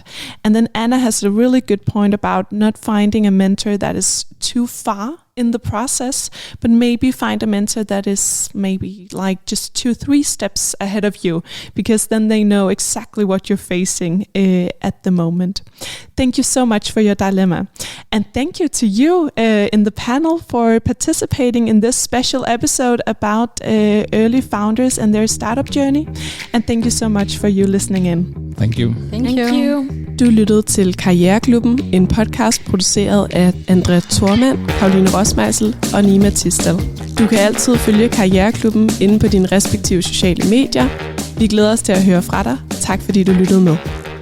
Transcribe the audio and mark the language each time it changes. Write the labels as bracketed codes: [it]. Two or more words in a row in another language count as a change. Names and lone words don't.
[en] And then Anna has a really good point about not finding a mentor that is too far in the process, but maybe find a mentor that is maybe like just 2-3 steps ahead of you, because then they know exactly what you're facing at the moment. Thank you so much for your dilemma. And thank you to you in the panel for participating in this special episode about early founders and their startup journey. And thank you so much for you listening in. Thank you. Thank you. [da] Du lyttede til Karriereklubben, en podcast produceret af Andrea Thormand, Pauline Rossmeisl og Nima Tisdal. Du kan altid følge Karriereklubben inde på dine respektive sociale medier. Vi glæder os til at høre fra dig. Tak fordi du lyttede med.